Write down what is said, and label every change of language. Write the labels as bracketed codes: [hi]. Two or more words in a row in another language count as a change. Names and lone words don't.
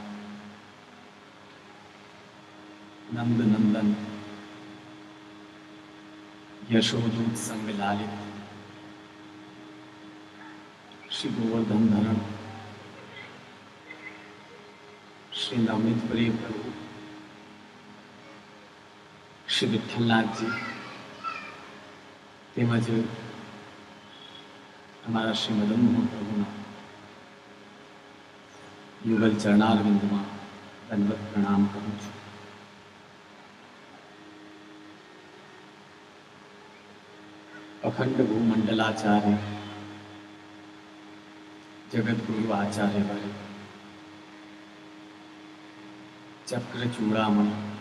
[sa] नंद नंदन यशोदूत संग लालित श्री गोवर्धन धरण [gu] श्री नवनीत प्रिय प्रभु श्री विठ्ठलनाथजी તેમજ અમારા શ્રી મદન મોહન પ્રભુના યુગલ ચરણારવિંદમાં દંડવત પ્રણામ કરું છું. અખંડ ભૂમંડલાચાર્ય જગદગુરુ આચાર્ય વરે ચક્ર ચૂડામણી